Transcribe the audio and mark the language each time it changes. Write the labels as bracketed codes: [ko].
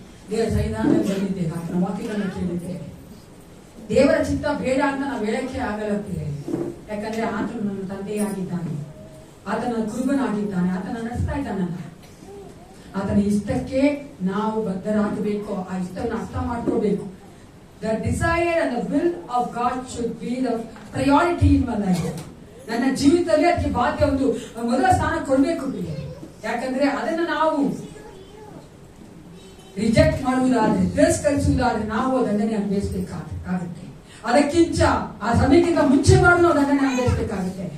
[kn] ದೇವರ ಸನ್ನಿಧಾನದಲ್ಲಿ ಬಂದಿದ್ದೇವೆ, ಆತನ ವಾಕ್ಯಗಳನ್ನು ಕೇಳಿದ್ದೇವೆ. ದೇವರ ಚಿತ್ತ ಬೇಡ ಅಂತ ನಾವು ಹೇಳಕ್ಕೆ ಆಗಲ್ಲ ಪ್ರಿಯರೇ. ಯಾಕಂದ್ರೆ ಆತನು ನನ್ನ ತಂದೆಯಾಗಿದ್ದಾನೆ, ಆತನ ಕುರುಬನಾಗಿದ್ದಾನೆ, ಆತನ ನಡೆಸ್ತಾ ಇದ್ದಾನಲ್ಲ. ಆತನ ಇಷ್ಟಕ್ಕೆ ನಾವು ಬದ್ಧರಾಗಬೇಕು, ಆ ಇಷ್ಟವನ್ನು ಅರ್ಥ ಮಾಡ್ಕೋಬೇಕು. [en] The desire and the will of God should be the priority in my life. [kn] ನನ್ನ ಜೀವಿತದಲ್ಲಿ ಅದಕ್ಕೆ ಬಾಧ್ಯ, ಒಂದು ಮೊದಲ ಸ್ಥಾನ ಕೊಡ್ಬೇಕು ಪ್ರಿಯರೇ. ಯಾಕಂದ್ರೆ ಅದನ್ನ ನಾವು ರಿಜೆಕ್ಟ್ ಮಾಡುವುದಾದ್ರೆ, ತಿರಸ್ಕರಿಸುವುದಾದ್ರೆ ನಾವು ದಂಡನೆ ಅನುಭವಿಸಬೇಕಾಗುತ್ತೆ. ಅದಕ್ಕಿಂತ ಆ ಸಮಯಕ್ಕಿಂತ ಮುಂಚೆ ಮಾಡಿ ನಾವು ದಂಡನೆ ಅನುಭವಿಸಬೇಕಾಗುತ್ತೆ.